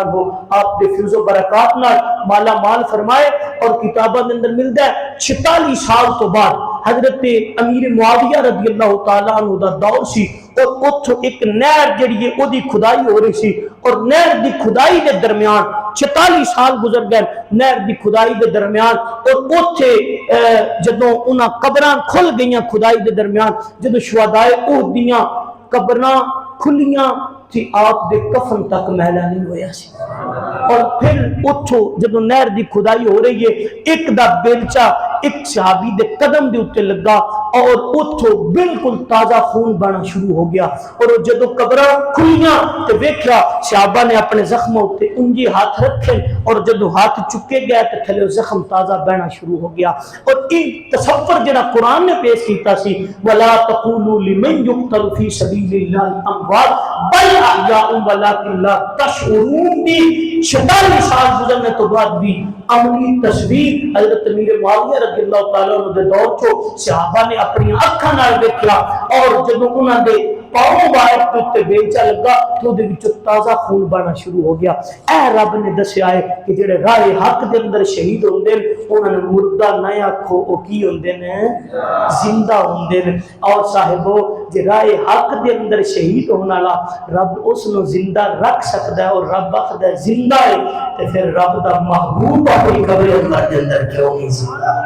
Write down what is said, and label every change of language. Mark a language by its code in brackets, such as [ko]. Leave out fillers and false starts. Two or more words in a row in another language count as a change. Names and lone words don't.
[pa] عنہ آپ دے فیض و برکات نال مالا مال فرمائے، اور کتابہ کے اندر ملتا ہے 46 سال تو بعد حضرت امیر معاویہ رضی اللہ تعالیٰ عنہ دا دور سی، اور اتھو ایک نہر جڑی ہے او دی کھدائی ہو رہی سی، اور نہر دی کھدائی دے درمیان 46 سال گزر گئے نہر دی کھدائی دے درمیان، اور اتھے جدوں انہاں قبراں کھل گئیاں کھدائی دے درمیان، جدوں شہداء احد دیاں قبراں کھلیاں تھی آپ دے کفن تک میلا نہیں ہویا سی، اور پھر اتھو جدوں نہر دی کھدائی ہو رہی ہے ایک دا بیلچہ ایک صحابی دے قدم دے اتے لگا، اور اتھو بالکل تازہ خون بنا شروع ہو گیا. اور جدو قبراں کھلیاں تے ویکھیا صحابہ نے اپنے زخموں تے انجی ہاتھ رکھے اور جدو ہاتھ چکے گیا تے تھلے زخم تازہ بہنا شروع ہو گیا. اور این تصور جڑا قرآن نے پیش کیتا سی [ar] ولا تقولوا لمن يقتل في سبيل الله اموات بل احياء ولكن لا تشعرون [pa] بھی 46 سال گزرنے تو بعد بھی عملی تصویر حضرت امیر معاویہ رضی اللہ تعالیٰ عنہ دے دور چو صحابہ نے اپنی اکھاں نال ویکھیا اور جدوں انہاں دے پاؤں مبارک تے بیلچا لگا تو دے وچ تازہ خون بہنا شروع ہو گیا. اے رب نے دسیا ہے کہ جڑے راہ حق دے اندر شہید ہوندے انہاں نے مردہ نہ آکھو او کی ہوندے نے زندہ ہوندے نے. اور صاحبو جے راہ حق دے اندر شہید ہونے والا رب اس نو زندہ رکھ سکدا ہے اور رب آکھدا ہے زندہ ہے تے پھر رب دا محبوب اپنی قبر اندر کیوں نہیں زندہ.